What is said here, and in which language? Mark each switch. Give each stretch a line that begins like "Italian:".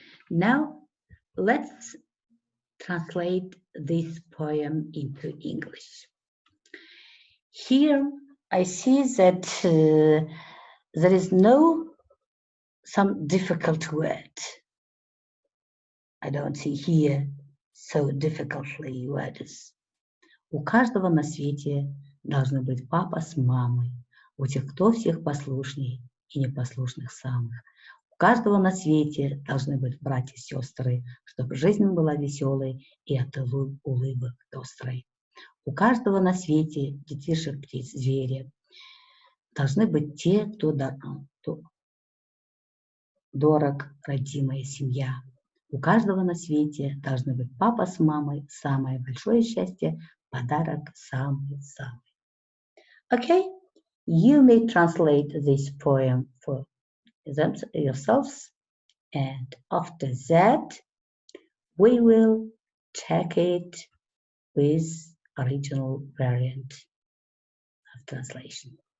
English: Now, let's translate this poem into English. Here, I see that there is some difficult word. I don't see here so difficultly words.
Russian: У каждого на свете должны быть папа с мамой. У тех, кто всех послушней и непослушных самых. У каждого на свете должны быть братья и сестры, чтобы жизнь была веселой и от улыбок пестрой. У каждого на свете детишек, птиц, звери должны быть те, кто дорог, родимая семья. У каждого на свете должны быть папа с мамой, самое большое счастье, подарок самый-самый.
English: Okay, you may translate this poem for yourselves, and after that, we will check it with original variant of translation.